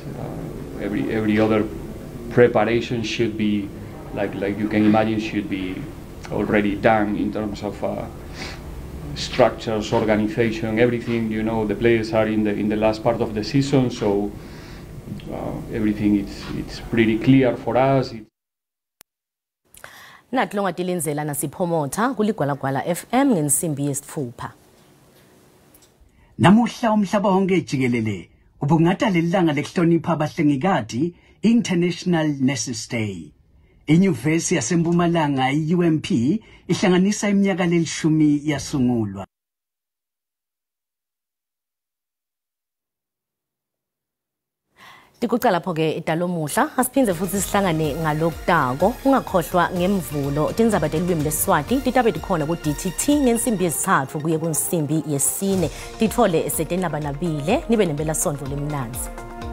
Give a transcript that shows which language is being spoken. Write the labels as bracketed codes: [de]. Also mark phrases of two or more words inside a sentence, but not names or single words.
[en] Every other preparation should be, like you can imagine, should be already done in terms of structures, organization, everything. You know, the players are in the last part of the season, so everything it's pretty clear for us. [ss] Nakulonga tilinzela nasiphomotha kuligwalagwala FM ngensimbi yesithupha. Namuhla umhlaba wonke jikelele ubungada lelanga lekuhlonipha abahlengikazi International Nurses Day. Inyuvesi yaseMpumalanga iUMP ihlanganisa iminyaka lelishumi yasungulwa. Tikucala lapho-ke idalomuhla asiphindze futhi sihlangane ngalokutako ungakhohlwa ngemvulo tindzaba telulwimi leSiswati titabe tikhona ku-DTT ngensimbi yesithathu kuye kunsimbi yesine tithole setenaba nabile nibe nempelasondlo lemnanzi.